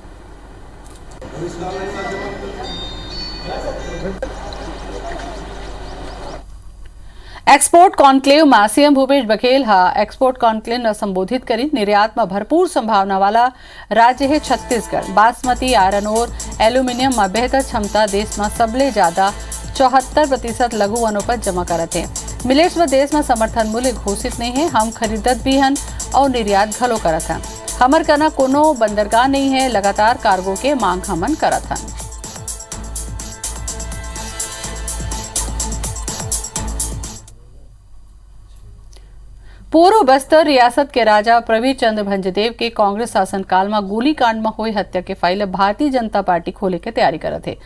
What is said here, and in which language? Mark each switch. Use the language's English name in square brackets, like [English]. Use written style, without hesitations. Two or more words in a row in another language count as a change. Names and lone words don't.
[Chhattisgarhi] एक्सपोर्ट कॉन्क्लेव में सीएम भूपेश बघेल एक्सपोर्ट कॉन्क्लेव न संबोधित करी। निर्यात में भरपूर संभावना वाला राज्य है छत्तीसगढ़। बासमती, आयरन और एल्यूमिनियम में बेहतर क्षमता देश में सबले ज्यादा 74% लघु वनोपज जमा करते हैं। मिलेट्स में देश में समर्थन मूल्य घोषित नहीं है। हम खरीदत भी हन और निर्यात घलो करत हन। हमर कना कोनो बंदरगाह नहीं है, लगातार कार्गो के मांग हमन करत हन। पूर्व बस्तर रियासत के राजा प्रवीर चंद्र भंजदेव के कांग्रेस शासनकाल में गोलीकांड में हुई हत्या के फाइल भारतीय जनता पार्टी खोले के तैयारी करत है।